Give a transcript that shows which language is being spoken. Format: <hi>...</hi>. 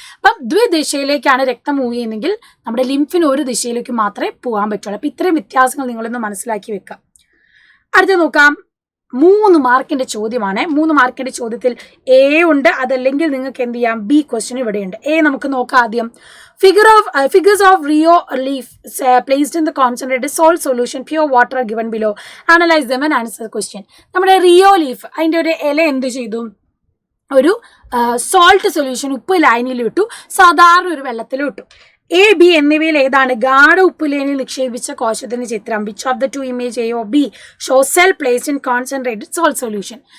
<ml>അപ്പം ദ്വിദിശയിലേക്കാണ് രക്തം മൂവ് ചെയ്യുന്നതെങ്കിൽ നമ്മുടെ ലിംഫിന് ഒരു ദിശയിലേക്ക് മാത്രമേ പോകാൻ പറ്റുള്ളൂ. അപ്പൊ ഇത്രയും വ്യത്യാസങ്ങൾ നിങ്ങളൊന്ന് മനസ്സിലാക്കി വെക്കാം. അടുത്ത നോക്കാം, 3 മാർക്കിന്റെ ചോദ്യമാണ്. 3 മാർക്കിന്റെ ചോദ്യത്തിൽ എ ഉണ്ട്, അതല്ലെങ്കിൽ നിങ്ങൾക്ക് എന്ത് ചെയ്യാം? ബി ക്വസ്റ്റ്യൻ ഇവിടെയുണ്ട്. എ നമുക്ക് നോക്കാം ആദ്യം.</ml> <en>Figures of Rio leaf placed in the concentrated salt solution, pure water are given below. Analyze them and answer the question.</en> <ml>നമ്മുടെ റിയോ ലീഫ്, അതിന്റെ ഒരു ഇല എന്ത് ചെയ്തു? ഒരു സോൾട്ട് സൊല്യൂഷൻ, ഉപ്പ് ലായനിയിൽ ഇട്ടു, സാധാരണ ഒരു വെള്ളത്തിൽ ഇട്ടു. എ, ബി എന്നിവയിൽ ഏതാണ് ഗാഢ ഉപ്പുലേനിൽ നിക്ഷേപിച്ച കോശത്തിന്റെ ചിത്രം?</ml> <en>Which of the 2 image A or B show cell placed in concentrated salt solution?</en>